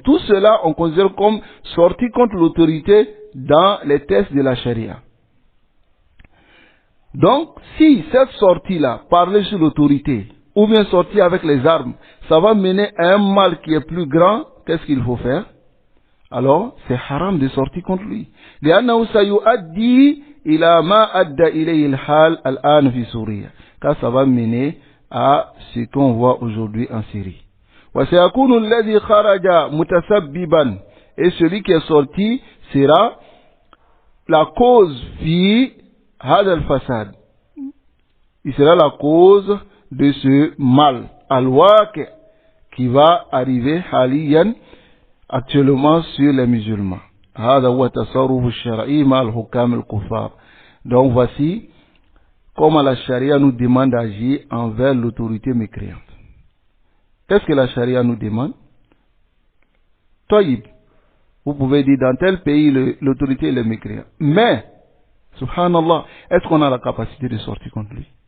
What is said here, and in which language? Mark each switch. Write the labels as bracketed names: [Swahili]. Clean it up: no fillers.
[French] Tout cela, on considère comme sorti contre l'autorité dans les tests de la charia. Donc, si cette sortie-là, parler sur l'autorité, ou bien sortir avec les armes, ça va mener à un mal qui est plus grand, qu'est-ce qu'il faut faire? Alors, c'est haram de sortir contre lui. [Arabic] لأنه سيؤدي إلى ما أدى إليه الحال الآن في سوريا. [French] Car ça va mener à ce qu'on voit aujourd'hui en Syrie. [Arabic] وسيكون الذي خرج متسببا. [French] Et celui qui est sorti sera la cause [Arabic] في هذا الفساد. [French] Il sera la cause de ce mal [Arabic] al-waqi [French] qui va arriver [Arabic] حاليا [French] actuellement sur les musulmans. [Arabic] هذا هو التصرف الشرعي مع الحكام الكفار. [French] Donc voici comment la charia nous demande d'agir envers l'autorité mécréante. Qu'est-ce que la charia nous demande? Taïb, vous pouvez dire dans tel pays l'autorité est mécréante. Mais, subhanallah, est-ce qu'on a la capacité de sortir contre lui?